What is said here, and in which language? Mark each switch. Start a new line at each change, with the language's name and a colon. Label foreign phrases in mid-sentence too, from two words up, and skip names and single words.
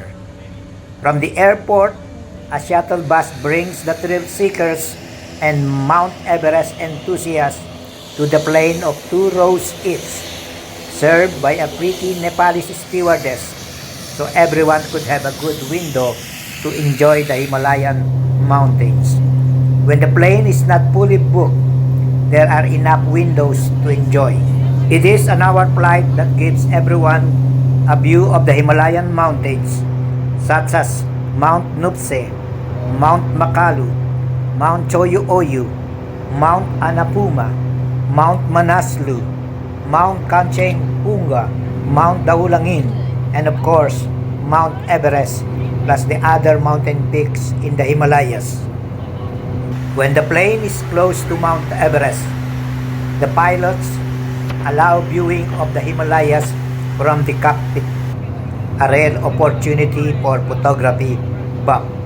English: From the airport, a shuttle bus brings the thrill seekers and Mount Everest enthusiasts to the plane of 2 rows each, served by a pretty Nepalese stewardess, so everyone could have a good window to enjoy the Himalayan mountains. When the plane is not fully booked, there are enough windows to enjoy. It is an hour flight that gives everyone a view of the Himalayan mountains, such as Mount Nuptse, Mount Makalu, Mount Choyu-Oyu, Mount Annapuma, Mount Manaslu, Mount Kanchenjunga, Mount Daulangin, and of course, Mount Everest, plus the other mountain peaks in the Himalayas. When the plane is close to Mount Everest, the pilots allow viewing of the Himalayas from the cockpit, a rare opportunity for photography buff.